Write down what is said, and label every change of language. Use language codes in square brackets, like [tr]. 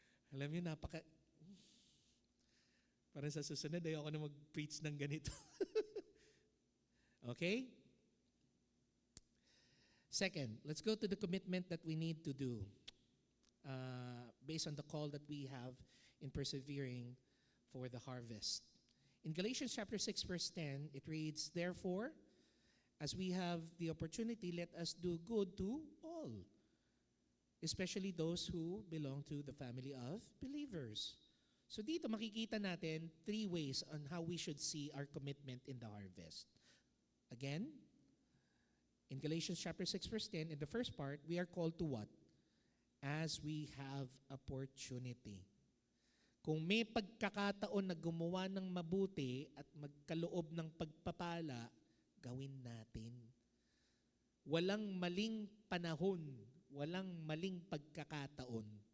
[tl] Alam niyo, parang sa susunod, ayoko na mag-preach ng ganito. [en] Okay? Second, let's go to the commitment that we need to do based on the call that we have in persevering for the harvest. In Galatians chapter 6, verse 10, it reads, "Therefore, as we have the opportunity, let us do good to all, especially those who belong to the family of believers." So [tl] dito makikita natin [en] 3 ways on how we should see our commitment in the harvest. Again, in Galatians chapter 6, verse 10, in the first part, we are called to what? As we have opportunity. [tl] Kung may pagkakataon na gumawa ng mabuti at magkaloob ng pagpapala, gawin natin. Walang maling panahon, walang maling pagkakataon.